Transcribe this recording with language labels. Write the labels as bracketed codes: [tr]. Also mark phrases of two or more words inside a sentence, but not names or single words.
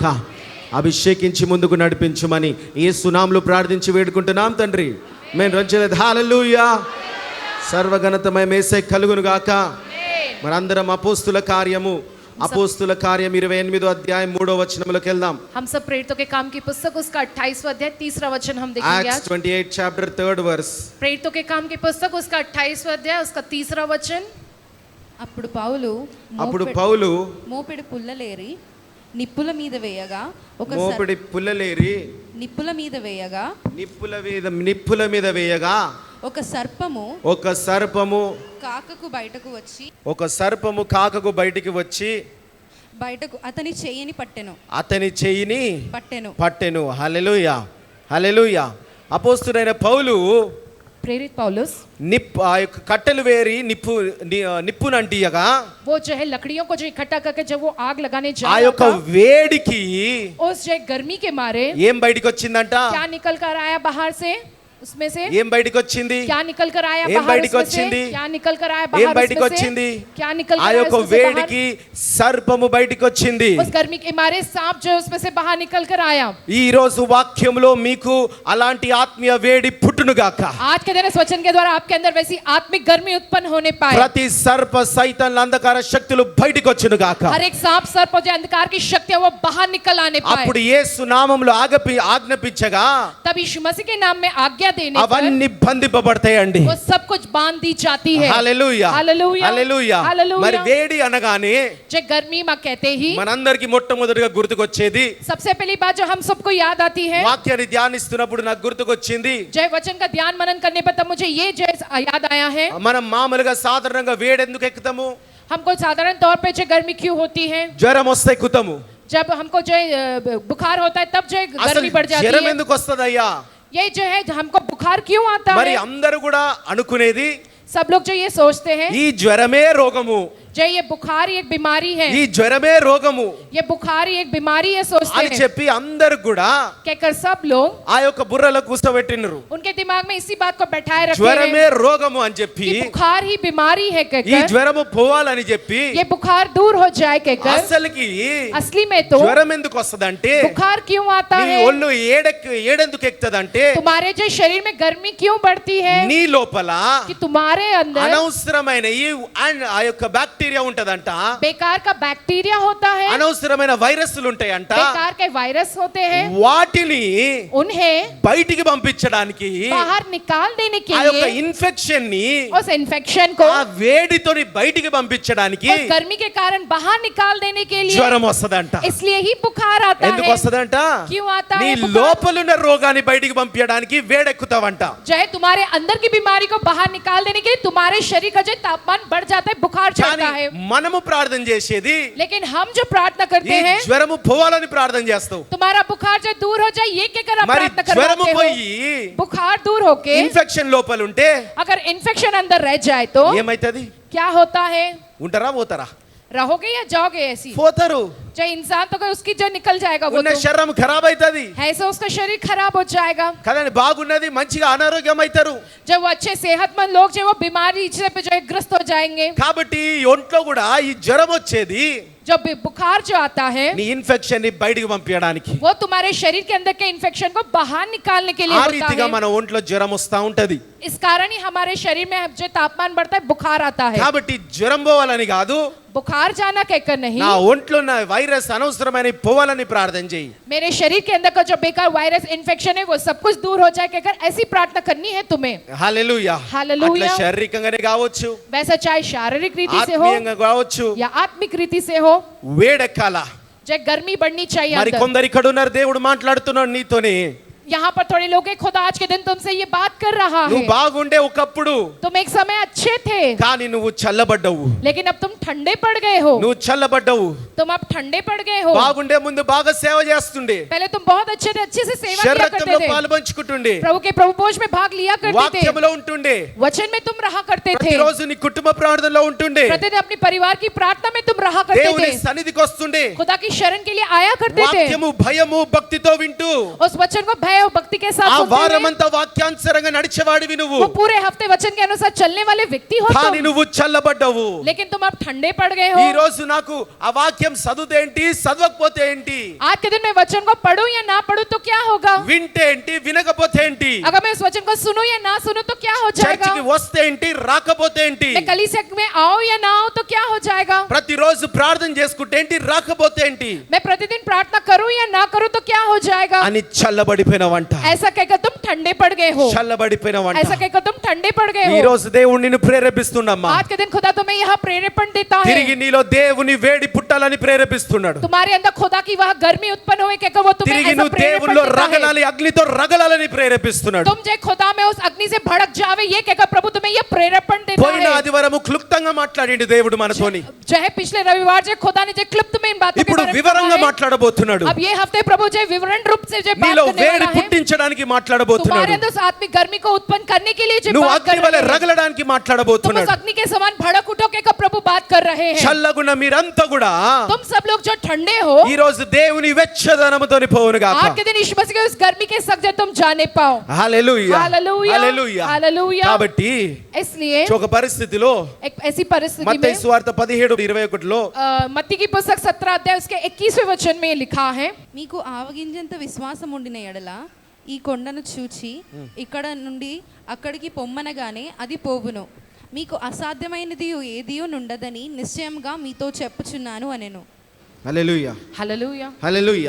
[te] అభిషేకించి ముందుకు నడిపించుమని యేసు నామములో ప్రార్థించి వేడుకుంటున్నాం తండ్రి. మేము రొంచలేదు. హల్లెలూయా. సర్వఘనతమయ యేసయ్య కలుగును గాక. మనందరం అపోస్తుల కార్యం 28వ అధ్యాయం 3వ వచనంలోకి వెళ్దాం. [hi] हम सब प्रेरितों के काम की पुस्तक उसका 28वां अध्याय 3रा वचन हम देखेंगे. [en] Acts 28 chapter 3rd verse. [hi] प्रेरितों के काम की पुस्तक उसका 28वां अध्याय उसका 3रा वचन. [te] అప్పుడు పౌలు మోపెడు పుల్లలేరి నిప్పుల మీద వేయగా నిప్పుల మీద వేయగా ఒక సర్పము కాకకు బయటికి వచ్చి బయటకు అతని చెయ్యిని పట్టెను. హల్లెలూయా, హల్లెలూయా. అపోస్తలుడైన పౌలు, [hi] प्रेरित पौलुस [te] ఆ యొక్క కట్టెలు వేరి నిప్పునంటియగా [hi] वो जो है लकड़ियों को जो इकट्ठा करके जब वो आग लगाने जा [te] ఆ యొక్క వేడికి [hi] उस जो गर्मी के मारे [te] ఏం బయటికి వచ్చిందంట? [hi] क्या निकल कर आया बाहर से? उसमें से [te] ఏం బయటికి వచ్చింది? [hi] क्या निकल कर आया [te] ఏం [hi] बाहर? [te] బయటికి వచ్చింది? [hi] क्या निकल कर आया [te] ఏం [hi] बाहर? [te] బయటికి వచ్చింది? [hi] क्या निकल [te] ఆ [hi] कर आया [te] యొక్క వేడికి సర్పము బయటికి వచ్చింది. [hi] उस गर्मी के मारे सांप जो उसमें से बाहर निकल कर आया. [te] ఈ రోజు వాక్యంలో మీకు అలాంటి ఆత్మీయ వేడి పుట్టును గాక. [hi] आज के दिन इस वचन के द्वारा आपके अंदर वैसी आत्मिक गर्मी उत्पन्न होने पाए. [te] ప్రతి సర్ప సైతాన్ అంధకార శక్తులు బయటికి వచ్చును గాక. [hi] हर एक सांप सर्प जो अंधकार की शक्ति है वो बाहर निकल आने पाए. [te] అప్పుడు యేసు నామములో ఆజ్ఞాపించగా [hi] तब यीशु मसीह के नाम में आज्ञा देने पर [te] అవన్నీ బంధింపబడతాయండి. [hi] वो सब कुछ बांध दी जाती है. [te] హల్లెలూయా, హల్లెలూయా, హల్లెలూయా. హల్లెలూయా. మరి వేడి అనగానే [hi] जो गर्मी मां कहते ही [te] మనందరికి మొట్టమొదటిగా గుర్తుకొచ్చేది, [hi] सबसे पहली बात जो हम सबको याद आती है, [te] వాక్యాన్ని ధ్యానిస్తున్నప్పుడు నాకు గుర్తుకొచ్చింది, [hi] जय वचन का ध्यान मनन करने पर तब मुझे ये जय याद आया है. [te] మనం మామూలుగా సాధారణంగా వేడి ఎందుకు ఎక్కుతాము? [hi] हमको साधारण तौर पे जो गर्मी क्यों होती है? [te] జ్వరం వస్తే ఎక్కుతాము. [hi] जब हमको जो बुखार होता है तब जो [te] అసలు [hi] गर्मी बढ़ जाती [te] జ్వరం [hi] है. [te] ఎందుకు వస్తదయ్యా? [hi] ये जो है हमको बुखार क्यों आता [te] మరి [hi] है? [te] అందరూ కూడా అనుకునేది [hi] सब लोग जो ये सोचते हैं [te] ఈ జ్వరమే రోగము, [hi] जो ये बुखार एक बीमारी है, [te] ఈ జ్వరమే రోగము [hi] ये बुखार एक बीमारी है सोचते [te] అని [hi] हैं. [te] చెప్పి అందరూ కూడా [hi] कहकर सब लोग [te] ఆ యొక్క బుర్రలో కూర్చోబెట్టినరు. [hi] उनके दिमाग में इसी बात को बैठाए रखे [te] జ్వరమే [hi] हैं [te] రోగము అని చెప్పి, [hi] कि बुखार ही बीमारी है [te] ఈ [hi] कहकर, [te] జ్వరము పోవాలని చెప్పి, [hi] ये बुखार दूर हो जाए कहकर. [te] అసలుకి [hi] असली में तो [te] జ్వరం ఎందుకు వస్తదంటే, [hi] बुखार क्यों आता [te] నీ [hi] है? [te] ఒళ్ళు ఏడెందుకు ఎక్కుతదంటే, [hi] तुम्हारे जो शरीर में गर्मी क्यों बढ़ती है? [te] నీ లోపల [hi] कि तुम्हारे अंदर [te] అనవసరమైన ఆ యొక్క బ్యాక్టీరియా ఉంటదంట, [hi] बेकार का बैक्टीरिया होता है, [te] అనవసరమైన వైరస్లు ఉంటాయంట. [hi] बेकार के वायरस होते हैं. [te] వాటిని [hi] उन्हें [te] బయటికి పంపించడానికి, [hi] बाहर निकाल देने के [te] ఆ యొక్క [hi] लिए, [te] ఇన్ఫెక్షన్ ని [hi] उस इन्फेक्शन को [te] ఆ వేడితోని బయటికి పంపించడానికి [hi] उस गर्मी के कारण बाहर निकाल देने के लिए [te] జ్వరం వస్తదంట. [hi] इसलिए ही बुखार आता [te] ఎందుకు [hi] है. [te] వస్తదంట? [hi] क्यों आता [te] నీ [hi] है बुखार? [te] లోపలున్న రోగాన్ని బయటికి పంపించడానికి వేడెక్కుతావంట. [hi] जो है तुम्हारे अंदर की बीमारी को बाहर निकाल देने के लिए तुम्हारे शरीर का जो तापमान बढ़ जाता है, बुखार चढ़ता है. [te] మనము ప్రార్థన చేసేది, [hi] लेकिन हम जो प्रार्थना [te] ఈ [hi] करते हैं, [te] జ్వరము పోవాలని ప్రార్థన చేస్తావు. [hi] तुम्हारा बुखार जो दूर हो जाए ये कहकर आप [te] మరి [hi] प्रार्थना [te] జ్వరము [hi] करवाते हो. [te] పోయి [hi] बुखार दूर होके [te] ఇన్ఫెక్షన్ లోపల ఉంటే [hi] अगर इन्फेक्शन अंदर रह जाए तो [te] ఏమైతది? [hi] क्या होता है? [te] ఉంటారా పోతారా? [hi] रहोगे या जाओगे? ऐसी [te] పోతారు. [hi] जो इंसान तो अगर उसकी जो निकल जाएगा वो [te] ఉన్న [hi] तो [te] శరీరం ఖరాబ్ అవుతుంది [hi] ऐसे उसका शरीर खराब हो जाएगा. [te] కదండి. బాగున్నది మంచిగా అనారోగ్యం అవుతారు. [hi] जब वो अच्छे सेहतमंद लोग जो है वो बीमारी से पे जो है ग्रस्त हो जाएंगे. [te] కాబట్టి ఒంట్లో కూడా ఈ జ్వరం వచ్చేది [hi] जब बुखार जो आता है [te] నీ ఇన్ఫెక్షన్ ని బయటికి పంపించడానికి. [hi] वो तुम्हारे शरीर के अंदर के इन्फेक्शन को बाहर निकालने के लिए [te] ఆ [hi] होता [te] రీతిగా [hi] है. [te] మన ఒంట్లో జ్వరం వస్తా ఉంటది. [hi] इस कारण ही हमारे शरीर में जो तापमान बढ़ता है बुखार आता है. [te] కాబట్టి జ్వరం పోవాలని కాదు, [hi] बुखार जाना कहकर नहीं, [te] నా ఒంట్లో ఉన్న వైరస్ అనవసరమైన పోవాలని ప్రార్థన చేయి. [hi] मेरे शरीर के अंदर का जो बेकार वायरस इन्फेक्शन है वो सब कुछ दूर हो जाए कहकर ऐसी प्रार्थना करनी है तुम्हें. [te] హల్లెలూయా. హల్లెలూయా. అట్లా శారీరకంగానే కావచ్చు, [hi] वैसा चाहे शारीरिक रीति से हो [te] ఆత్మీయంగా కావచ్చు, [hi] या आत्मिक रीति से हो, [te] వేడెక్కాల. [hi] जो गर्मी बढ़नी चाहिए [te] మరి [hi] अंदर. [te] కొందరు ఇక్కడ ఉన్నారు, దేవుడు మాట్లాడుతున్నాడు నీతోని. [hi] यहाँ पर थोड़े लोग हैं, खुदा आज के दिन तुमसे ये बात कर रहा है। [te] నువ్వు బాగుండే ఒకప్పుడు, [hi] तुम एक समय अच्छे थे, [te] కానీ నువ్వు చల్లబడ్డావు. [hi] लेकिन अब तुम ठंडे पड़ गए हो। [te] నువ్వు చల్లబడ్డావు. [hi] तुम अब ठंडे पड़ गए हो। [te] బాగుండే ముందు బాగా సేవ చేస్తుండే, [hi] पहले तुम बहुत अच्छे थे, अच्छे से सेवा किया करते [te] శరీరంలో [hi] थे, [te] పాలుపంచుకుంటుండే, [hi] प्रभु के प्रभु भोज में भाग लिया करते थे, [te] వాక్యములో ఉంటుండే, [hi] वचन में तुम रहा करते थे, [te] ప్రతిరోజు నీ కుటుంబ ప్రార్థనలో ఉంటుండే, [hi] प्रतिदिन अपने परिवार की प्रार्थना में तुम रहा करते [te] దేవుని [hi] थे, [te] సన్నిధికి వస్తుండే, [hi] खुदा की शरण के लिए आया करते थे, [te] వాక్యము భయము భక్తితో వింటూ [hi] उस वचन को भय और भक्ति के साथ [te] ఆ [hi] सुनते हुए, [te] వారమంతా వాక్యానుసారంగా నడిచేవాడివి నువ్వు. [hi] वो पूरे हफ्ते वचन के अनुसार चलने वाले व्यक्ति हो [te] కానీ [hi] तुम, [te] నువ్వు చల్లబడ్డావు. [hi] लेकिन तुम अब ठंडे पड़ गए [te] ఈ [hi] हो। [te] రోజు నాకు ఆ వాక్యం చదివితే ఏంటి, చదవకపోతే ఏంటి, [hi] आज के दिन मैं वचन को पढूं या ना पढूं तो क्या होगा, [te] వింటే ఏంటి, వినకపోతే ఏంటి, [hi] अगर मैं उस वचन को सुनूं या ना सुनूं तो क्या हो जाएगा, [te] చర్చికి వస్తే ఏంటి, రాకపోతే ఏంటి, [hi] मैं कलीसिया में आऊं या ना आऊं तो क्या हो जाएगा, [te] ప్రతిరోజు ప్రార్థన చేసుకుంటే ఏంటి, రాకపోతే ఏంటి [hi] मैं प्रतिदिन प्रार्थना करूं या ना करूं तो क्या हो जाएगा, [te] అని చల్లబడిపోయినవంట. [hi] ऐसा कहकर तुम ठंडे पड़ गए हो, [te] చల్లబడిపోయినవంట. [hi] ऐसा कहकर तुम ठंडे पड़ गए [te] ఈ [hi] हो। [te] రోజు దేవుడు నిన్ను ప్రేరేపిస్తున్నామ్మా. [hi] आज के दिन खुदा तुम्हें यहाँ प्रेरेपण देता है, [te] తిరిగి నీలో దేవుని వేడి పుట్టాలని ప్రేరేపిస్తున్నాడు. [hi] तुम्हारे अंदर खुदा की वह गर्मी उत्पन्न हुए कहकर वो तुम्हें [te] తిరిగి [hi] ऐसा [te] నువ్వు [hi] प्रेरेपण [te] దేవునిలో [hi] देता है। [te] రగలాలి, అగ్నితో రగలాలని ప్రేరేపిస్తున్నాడు. [hi] तुम जो खुदा में उस अग्नि से भड़क जावे ये कहकर प्रभु तुम्हें ये प्रेरेपण देता [te] పోయిన [hi] है। [te] ఆదివారము క్లుప్తంగా మాట్లాడిండు దేవుడు మనతోని. [hi] जो है पिछले रविवार जो खुदा ने जो क्लिप्त में इन बातों के [te] ఇప్పుడు [hi] बारे में [te] వివరంగా [hi] कहा है, [te] మాట్లాడబోతున్నాడు. [hi] अब ये हफ्ते प्रभु जो विवरण रूप से जो बात [te] నీలో [hi] करने [te] వేడి [hi] वाला है, [te] పుట్టించడానికి [hi] तुम्हारे [te] మాట్లాడబోతున్నాడు. [hi] अंदर उस आत्मिक गर्मी को उत्पन्न करने के लिए जो [te] నువ్వు [hi] बात कर [te] అగ్ని వలె [hi] रहे हैं, [te] రగలడానికి [hi] तुम उस [te] మాట్లాడబోతున్నాడు. [hi] अग्नि के समान भड़क उठो कहकर प्रभु बात कर रहे हैं। [te] చల్లగున్న మీరంతా కూడా [hi] तुम सब लोग जो ठंडे हो [te] ఈ రోజు దేవుని వెచ్చదనముతోని పోవును గాక. [hi] आज के दिन यीशु मसीह के उस गर्मी के संग जो तुम जाने पाओ। [te] హల్లెలూయా, [hi] हालेलुया, [te] హల్లెలూయా. [hi] हालेलुया। [te] కాబట్టి [hi] इसलिए [te] ఒక పరిస్థితిలో [hi] एक ऐसी परिस्थिति [te] మత్తయి [hi] में [te] సువార్త 17:21లో [hi] मत्ती की पुस्तक 17 अध्याय उसके 21वें वचन में लिखा है, [te] మీకు ఆవగింజంత విశ్వాసం ఉండిన ఎడల ఈ కొండను చూచి ఇక్కడ నుండి అక్కడికి పొమ్మనగానే అది పోవును. మీకు అసాధ్యమైనది ఏదియో నుండదని నిశ్చయంగా మీతో చెప్పుచున్నాను అనెను. హల్లెలూయా, [hi] हालेलुया, [te] హల్లెలూయా.